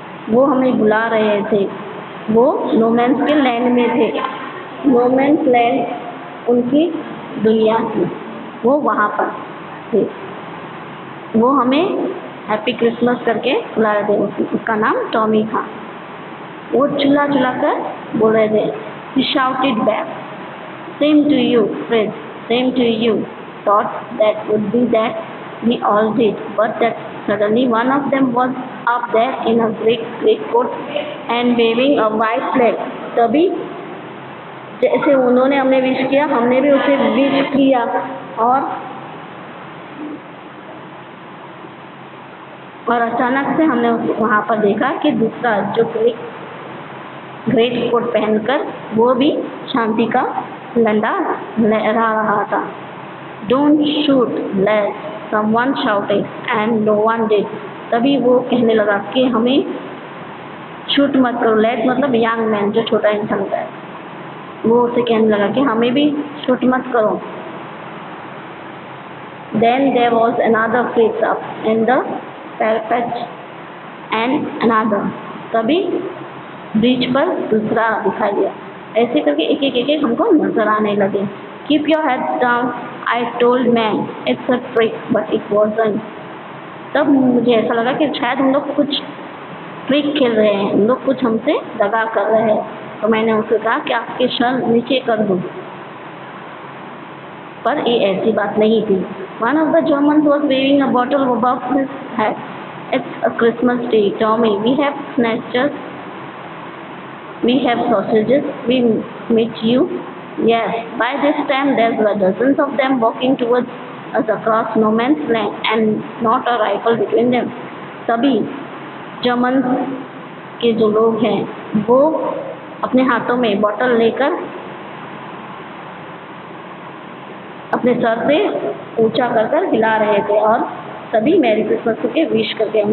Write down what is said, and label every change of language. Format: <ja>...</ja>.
<hi>वो हमें बुला रहे थे। वो नोमैन्स के लैंड में थे। नोमैन्स लैंड उनकी दुनिया थी, वो वहाँ पर थे। वो हमें हैप्पी क्रिसमस करके बुला रहे थे। उसका नाम टॉमी था। वो चिल्ला कर बोल रहे थे।</hi> <en>He shouted back, "Same to you, Fred. Same to you." Thought that would be that we all did, but that suddenly one of them was up there in a great coat and waving a white flag.</en> <hi>तभी जैसे उन्होंने हमें wish किया, हमने भी उसे wish किया और अचानक से हमने वहाँ पर देखा कि दूसरा जो ग्रेट कोट पहनकर वो भी शांति का झंडा लहरा रहा था।</hi> <en>Don't shoot let someone shouted and no one did.</en> <hi>तभी वो कहने लगा कि हमें शूट मत करो। लेट मतलब यंग मैन, जो छोटा इंसान होता है, वो उसे कहने लगा कि हमें भी शूट मत करो।</hi> <en>Then there was another Fritz up in the parapet and another.</en> <hi>तभी ब्रिज पर दूसरा दिखाई दिया। ऐसे करके एक हमको नजर आने लगे।</hi> <en>Keep your head down, I told man. It's a trick, but it wasn't.</en> <hi>तब मुझे ऐसा लगा कि शायद हम लोग कुछ ट्रिक खेल रहे हैं, उन लोग कुछ हमसे दगा कर रहे हैं। तो मैंने उनसे कहा कि आपके सर नीचे कर दूं, पर ये ऐसी बात नहीं थी।</hi> <en>One of the Germans was waving a bottle above his head. It's a Christmas day, Tommy. We have snatchers, we have sausages, we meet you. Yes, by this time there were dozens of them walking towards us across no man's land and not a rifle between them.</en> <hi>सभी German के जो लोग हैं वो अपने हाथों में bottle लेकर अपने सर से ऊंचा कर कर हिला रहे थे और सभी मैरी क्रिसमस के विश करके।</hi>